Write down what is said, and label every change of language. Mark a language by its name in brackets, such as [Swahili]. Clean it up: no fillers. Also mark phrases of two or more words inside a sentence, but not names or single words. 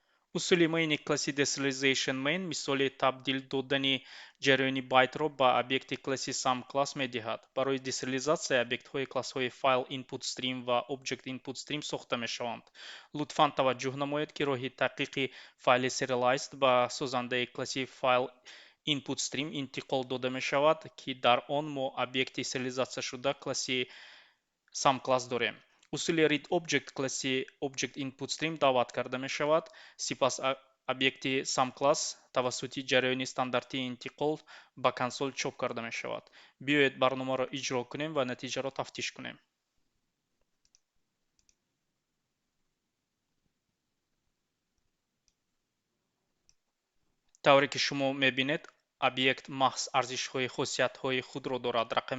[Tajik] усули мейни класси [English] deserialization main [Tajik] мисоли табдил додани ҷараёни байтро ба объекти класси [English] sum class [Tajik] медиҳад. Барои десериализатсия объектҳои классҳои [English] file input stream [Tajik] ва [English] object input stream [Tajik] сохта мешаванд. лутфан таваҷҷӯҳ намоед ки роҳи таҳқиқи файли serialized ба созандаи класси [English] file input stream [Tajik] интиқол дода мешавад ки дар он мо объекти сериализатсияшуда класси [English] sum class [Tajik] дорем. усули [English] read object [Tajik] класси [English] object input stream [Tajik] даъват карда мешавад, сипас объекти [English] sum class [Tajik] тавассути ҷараёни стандартии интиқол ба консол чоп карда мешавад. биёед барномаро иҷро кунем ва натиҷаро тафтиш кунем. тавре ки шумо мебинед, объект маҳз арзишҳои хосиятҳои худро дорад.